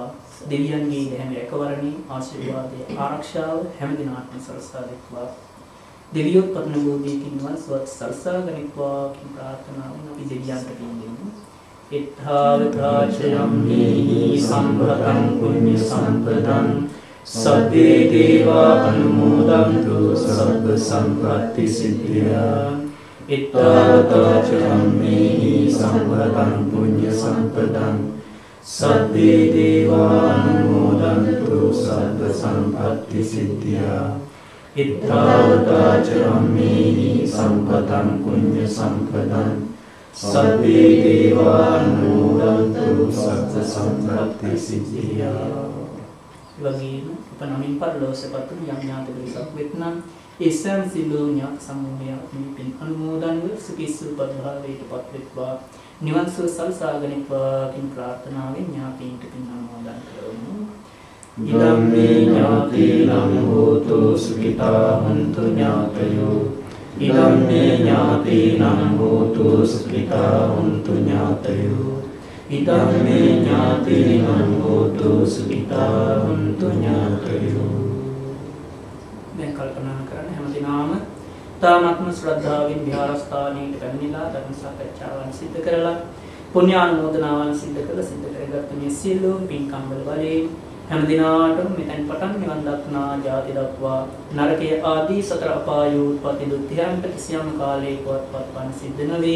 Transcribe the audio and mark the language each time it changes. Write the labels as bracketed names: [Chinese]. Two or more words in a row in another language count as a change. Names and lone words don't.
[Sinhala] දෙවියන්ගේ දැහැමි රැකවරණේ ආශිර්වාදයේ ආරක්ෂාව හැම දිනකටම සලසා දෙත්වා. දෙවියොත් පතන බෝධියකින් වන්සවත් සලසා ගනිත්වා කියන ප්‍රාර්ථනාවෙන් අපි දෙවියන්ට පින් දෙමු. [Pali] එත්තාවතාචයම්මේහි සම්පතං පුඤ්ඤ සම්පතං සබ්බේ දේවා අනුමෝදන්තු සබ්බ සම්පත්ති සිද්ධියා. එත්තාවතාචයම්මේහි සම්පතං පුඤ්ඤ සම්පතං සබ්බේ දේවා අනුමෝදන්තු සබ්බ සම්පත්ති සිද්ධියා. එත්තාවතාචයම්මේහි සම්පතං පුඤ්ඤ සම්පතං සබ්බේ දේවා අනුමෝදන්තු සබ්බ සම්පත්ති සිද්ධියා. [Sinhala] වගේම උපනමින් පරලෝසපත් යම් ඥාති පිරිසක් වෙත්නම් ඒ සෑම සිළු ඥාත සමූහයක් මේ පින් අනුමෝදන්ව සුඛිසුපත් භාවයටපත් වෙත්වා. නිවන් සුව සලසාගනිත්වා කින් ප්‍රාර්ථනාවෙන් ඥාතීන්ට පින් අනුමෝදන් කරමු. [Pali] ඉදම් මේ ඥාතීනං හෝතු සුඛිතා හොන්තු ඥාතයෝ. ඉදම් මේ ඥාතීනං හෝතු සුඛිතා හොන්තු ඥාතයෝ. ඉදම් මේ ඥාතීනං හෝතු සුඛිතා හොන්තු ඥාතයෝ. [Sinhala] දැන් කල්පනා කරන්න හැමදිනම තාමත්ම ශ්‍රද්ධාවෙන් විහාරස්ථානයට පැමිණිලා ධර්ම සාකච්ඡාවන් සිදු කරලා පුණ්‍යානුමෝදනාවන් සිදු කරගත්ත මේ සියලුම පින්කම් වල බලයෙන් හැමදිනාටම මෙතෙන් පටන් නිවන් දක්නා ජාති දක්වා නරකයේ ආදී සතර අපායෝ උත්පත්ති දුක්ඛයන්ට කිසියම් කාලයකවත් පත්පන් සිද්ධ නොවේ.